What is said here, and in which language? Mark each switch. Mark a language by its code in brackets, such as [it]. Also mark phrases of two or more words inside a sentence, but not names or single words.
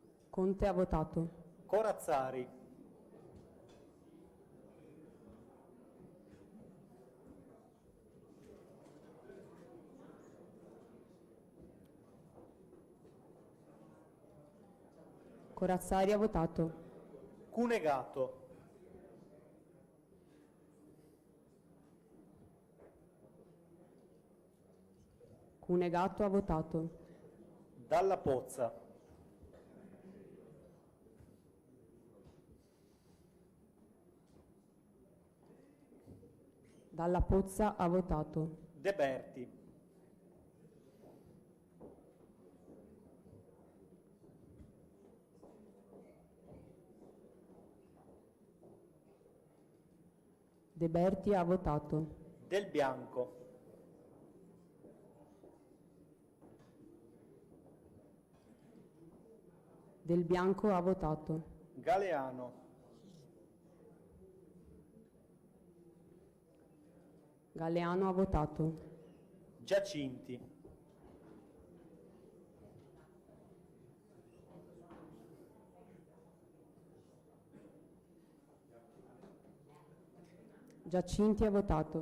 [it] Conte ha votato. Corazzari, Corazzari ha votato. Cunegato, Cunegato ha votato. Dalla Pozza, Dalla Pozza ha votato. De Berti, De Berti ha votato. Del Bianco, Del Bianco ha votato. Galeano, Galeano ha votato. Giacinti, Giacinti ha votato.